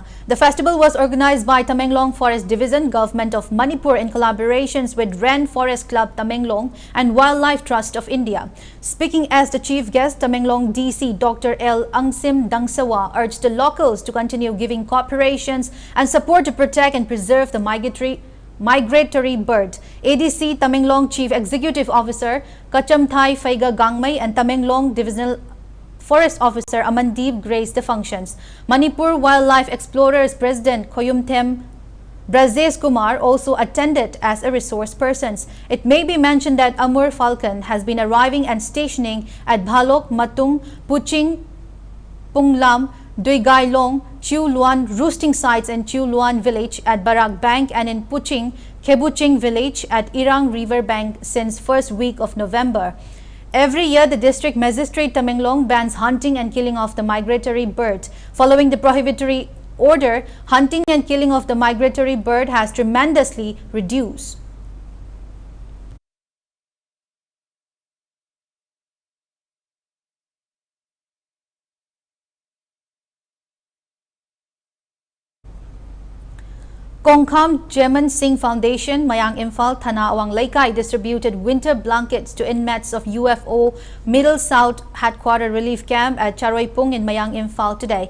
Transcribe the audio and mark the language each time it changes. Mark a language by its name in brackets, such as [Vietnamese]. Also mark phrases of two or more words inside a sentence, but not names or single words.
[English] The festival was organized by Tamenglong Forest Division, Government of Manipur in collaborations with Ren Forest Club Tamenglong and Wildlife Trust of India. Speaking as the chief guest, Tamenglong DC Dr. L. Angsim Dangsawa urged the locals to continue giving cooperations and support to protect and preserve the migratory bird. ADC Tamenglong Chief Executive Officer Kachamthai Faiga Gangmai and Tamenglong Divisional Forest Officer Amandeep graced the functions. Manipur Wildlife Explorers President Koyumthem Brajesh Kumar also attended as a resource person. It may be mentioned that Amur Falcon has been arriving and stationing at Bhalok, Matung, Puching, Punglam, Duigailong, Chiu Luan roosting sites in Chiu Luan village at Barak Bank and in Puching, Kebuching village at Irang River Bank since first week of November. Every year, the district magistrate Tamenglong bans hunting and killing of the migratory bird. Following the prohibitory order, hunting and killing of the migratory bird has tremendously reduced. Kongkham Jeman Singh Foundation, Mayang Imphal, Thana Awang Laikai distributed winter blankets to inmates of UFO Middle South Headquarter Relief Camp at Charoipung in Mayang Imphal today.